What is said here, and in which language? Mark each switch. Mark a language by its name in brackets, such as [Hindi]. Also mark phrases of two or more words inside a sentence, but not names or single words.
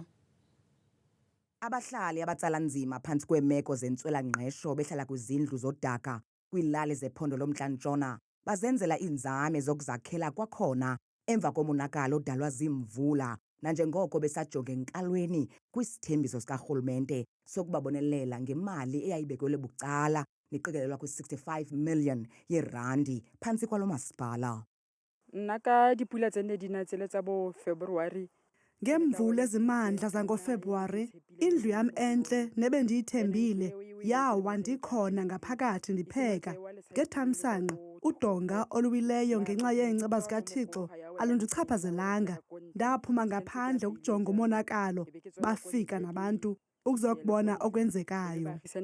[Xhosa] Abahlali abatsala nzima phantsi kweemeko zentswela-ngqesho behlala kwizindlu zodaka kwiilali zephondo lomntla-Ntshona bazenzela iinzame zokuzakhela kwakhona emva komonakalo odalwa ziimvula nanjengoko besajonge enkalweni kwisithembiso sikarhulumente sokubabonelela ngemali eyayibekelwe bucala neqikelelwa kwi-65 million yeerandi phantsi kwalo masipala. [Southern Sotho] Nna ka dipula tse ne di na tsele tsa bo February. [Xhosa] Ngemvula ezimandla zangoFebruwari, indlu yam entle nebendiyithembile yawa ndikhona ngaphakathi ndipheka. Ngethamsanqa, udonga oluwileyo ngenxa yeenceba zikaThixo alundichaphazelanga. Ndaphuma ngaphandle ukujonga umonakalo, bafika nabantu ukuzokubona okwenzekayo.